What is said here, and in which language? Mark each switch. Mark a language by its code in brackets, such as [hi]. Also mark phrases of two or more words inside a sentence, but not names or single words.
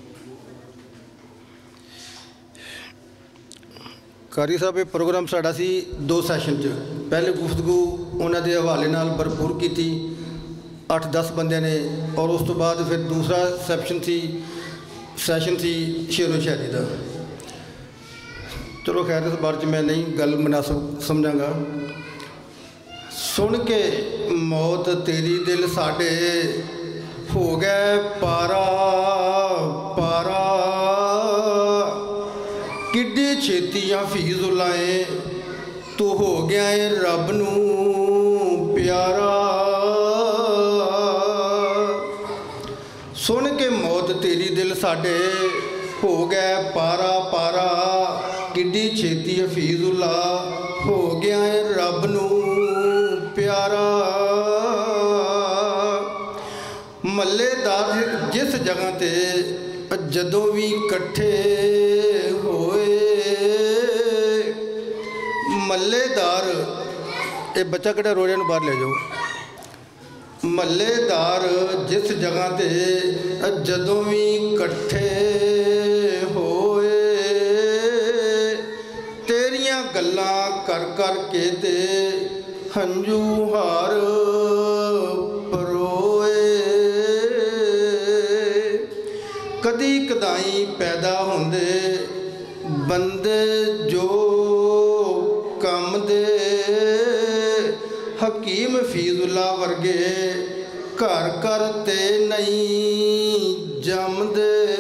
[pa] قاری صاحب یہ پروگرام ساڈا سی 2 سیشن چ، پہلے گفتگو انہوں دے حوالے نال بھرپور کی تھی 8-10 بندے نے، اور اس تو بعد پھر دوسرا سیشن تھی شعر و شاعری دا۔ چلو خیر اس بارے میں نہیں گل مناسب سمجھاں گا۔ سن کے موت تیری دل ساڈے ہو گئے پارا پارا، کڈی چھیتی حفیظ اللہ تو ہو گیا ہے رب نو پیارا۔ سن کے موت تیری دل ساڈے ہو گئے پارا پارا، کڈی چھیتی حفیظ اللہ ہو گیا ہے رب نو پیارا۔ ملے دار جس جگہ تے جدوں بھی کٹھے ہوئے، ملے دار یہ بچہ کٹا روڑے نو باہر لے جاؤ۔ ملے دار جس جگہ تے جدوں بھی کٹھے ہوئے، تیریاں گلاں کر کر کے تے ہنجو ہار پروئے۔ کدی کدائی پیدا ہوندے بندے جو کم دے، حکیم حفیظ اللہ ورگے گھر کرتے نہیں جم دے۔